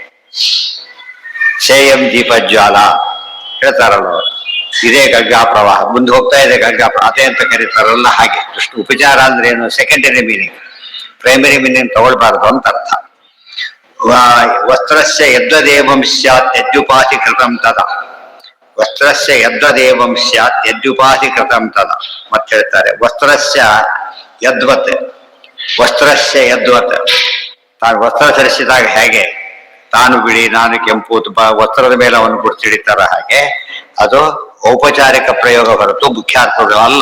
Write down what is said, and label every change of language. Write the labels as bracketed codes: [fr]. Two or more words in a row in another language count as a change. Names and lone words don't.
[sa] ಸೇಯಂ ದೀಪಜ್ವಾಲ [kn] ಹೇಳ್ತಾರಲ್ಲ, ಇದೇ ಗಂಗಾ ಪ್ರವಾಹ, ಮುಂದೆ ಹೋಗ್ತಾ ಇದೆ ಗಂಗಾ ಪ್ರವಾಹ, ಅದೇ ಅಂತ ಕರೀತಾರಲ್ಲ ಹಾಗೆ. ದೃಷ್ಟಿ ಉಪಚಾರ ಅಂದ್ರೆ ಏನು? [en] secondary meaning, primary meaning [kn] ತಗೊಳ್ಬಾರ್ದು ಅಂತ ಅರ್ಥ. [sa] ವಸ್ತ್ರಸ್ಯ ಯದ್ವದೇವಂ ಸ್ಯಾತ್ ಯದ್ಯುಪಾಧಿಕೃತಂ ತದಾ. ವಸ್ತ್ರಸ್ಯ ಯದ್ವದೇವಂ ಸ್ಯಾತ್ ಯದ್ಯುಪಾಧಿಕೃತಂ ತದಾ. [kn] ಮತ್ತೆ ಹೇಳ್ತಾರೆ [sa] ವಸ್ತ್ರಸ್ಯ ಯದ್ವತ್. ವಸ್ತ್ರಸ್ಯ ಯದ್ವತ್. [kn] ತಾನು ವಸ್ತ್ರ ಧರಿಸಿದಾಗ ಹೇಗೆ ತಾನು ಬಿಳಿ ನಾನು ಕೆಂಪು ವಸ್ತ್ರದ ಮೇಲೆ ಅವನು ಗುರುತಿಡಿತಾರ ಹಾಗೆ ಅದು ಔಪಚಾರಿಕ ಪ್ರಯೋಗ ಹೊರತು ಮುಖ್ಯಾರ್ಥಗಳು ಅಲ್ಲ.